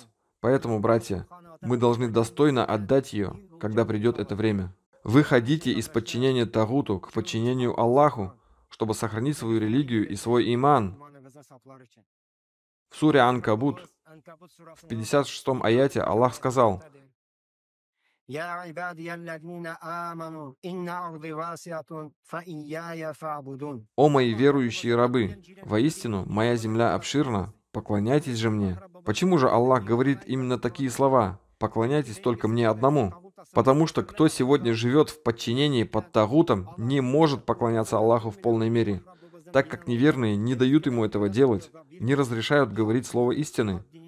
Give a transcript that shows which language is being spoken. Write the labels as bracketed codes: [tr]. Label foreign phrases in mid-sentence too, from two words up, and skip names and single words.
[ru] Поэтому, братья, мы должны достойно отдать ее, когда придет это время. Вы ходите из подчинения Тагуту к подчинению Аллаху, чтобы сохранить свою религию и свой иман. В суре Анкабут, В 56-м аяте Аллах сказал: [ar] «Я عبادي الذين آمنوا إن أرضي واسعة فإياي فاعبدون». [ru] «О мои верующие рабы, воистину, моя земля обширна, поклоняйтесь же мне». Почему же Аллах говорит именно такие слова? «Поклоняйтесь только мне одному». Потому что кто сегодня живет в подчинении под тагутом, не может поклоняться Аллаху в полной мере, так как неверные не дают ему этого делать, не разрешают говорить слово истины.